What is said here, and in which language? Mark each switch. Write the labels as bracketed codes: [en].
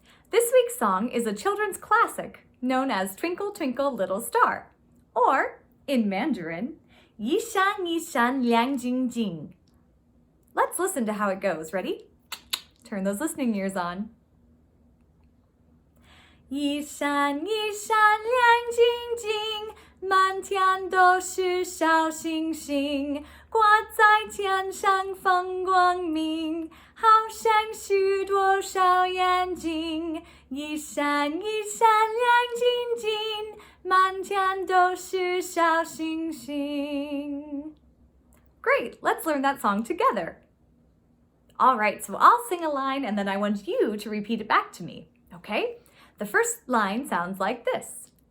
[en] This week's song is a children's classic known as Twinkle Twinkle Little Star, or in Mandarin, Yi Shan Yi Shan Liang Jing Jing. Let's listen to how it goes. Ready? Turn those listening ears on. [zh] 一闪一闪亮晶晶，满天都是小星星，挂在天上放光明，好像许多小眼睛。一闪一闪亮晶晶，满天都是小星星。 [en] Great, let's learn that song together. All right, so I'll sing a line and then I want you to repeat it back to me, okay? The first line sounds like this.